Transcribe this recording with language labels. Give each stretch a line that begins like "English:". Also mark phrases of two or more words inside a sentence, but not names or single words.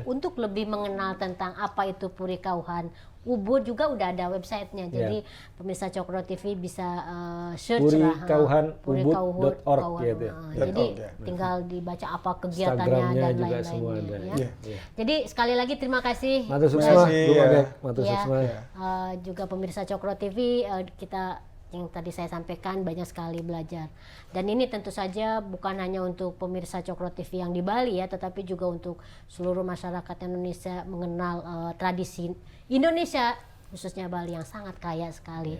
Indonesian: untuk lebih mengenal tentang apa itu Puri Kauhan Ubud juga udah ada websitenya. Jadi pemirsa Cokro TV bisa search lah. purikauhanubud.org gitu ya. Jadi .org, ya. tinggal dibaca apa kegiatannya Instagramnya dan juga semua lain-lainnya. ada. Ya. Iya, iya. Jadi sekali lagi terima kasih.
Balinese: Matur
Indonesian: Terima
Balinese: suksma,
Indonesian: kasih, Gung ya.
Balinese: Odek. Matur
Indonesian: Ya.
Balinese: suksma.
Indonesian: Juga pemirsa Cokro TV, kita yang tadi saya sampaikan banyak sekali belajar. Dan ini tentu saja bukan hanya untuk pemirsa Cokro TV yang di Bali ya, tetapi juga untuk seluruh masyarakat Indonesia mengenal tradisi Indonesia, khususnya Bali yang sangat kaya sekali.